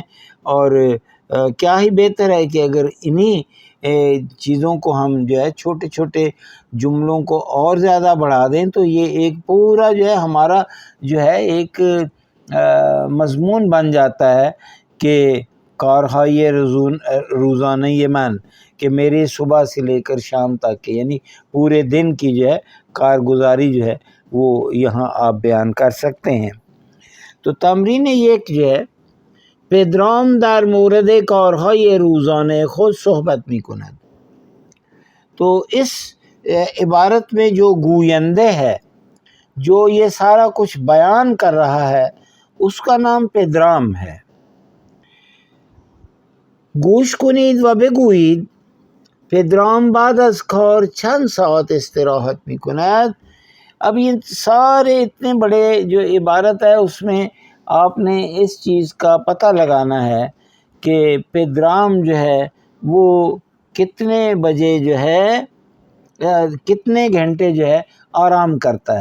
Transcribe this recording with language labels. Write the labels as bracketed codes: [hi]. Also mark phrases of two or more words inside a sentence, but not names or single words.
[ur] اور کیا ہی بہتر ہے کہ اگر انہی چیزوں کو ہم جو ہے چھوٹے چھوٹے جملوں کو اور زیادہ بڑھا دیں تو یہ ایک پورا جو ہے ہمارا جو ہے ایک مضمون بن جاتا ہے کہ [fa] کارهای روزانہ من، [ur] کہ میری صبح سے لے کر شام تک کے یعنی پورے دن کی جو ہے کارگزاری جو ہے وہ یہاں آپ بیان کر سکتے ہیں. [fa] تو تمرین یک [ur] جو ہے [fa] پدرام در مورد کارهای روزانه خود صحبت میکند. [ur] تو اس عبارت میں جو گوینده ہے، جو یہ سارا کچھ بیان کر رہا ہے، اس کا نام پدرام ہے. [fa] گوش کنید و بگویید پدرام بعد از کار چند ساعت استراحت میکند. [ur] اب یہ سارے اتنے بڑے جو عبارت ہے اس میں آپ نے اس چیز کا پتہ لگانا ہے کہ پدرام جو ہے وہ کتنے بجے جو ہے کتنے گھنٹے جو ہے آرام کرتا ہے.